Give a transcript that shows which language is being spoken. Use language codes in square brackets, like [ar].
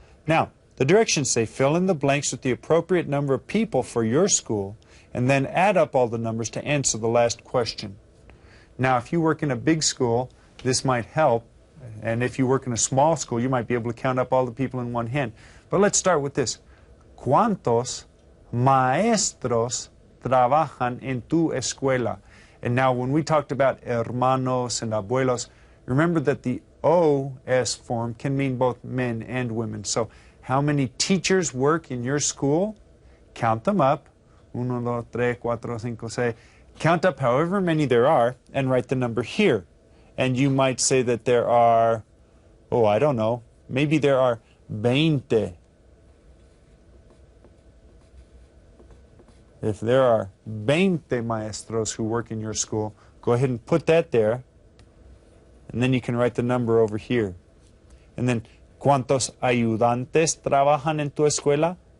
[en] Now, the directions say fill in the blanks with the appropriate number of people for your school and then add up all the numbers to answer the last question. Now, if you work in a big school, this might help And if you work in a small school, you might be able to count up all the people in one hand. But let's start with this. [es] ¿Cuántos maestros trabajan en tu escuela? [en] And now when we talked about hermanos and abuelos, remember that the OS form can mean both men and women. So how many teachers work in your school? Count them up. 1, 2, 3, 4, 5, 6. Count up however many there are and write the number here. And you might say that there are, oh, I don't know, maybe there are 20. If there are 20 maestros who work in your school, go ahead and put that there. And then you can write the number over here. And then, [es] ¿cuántos ayudantes trabajan en tu escuela?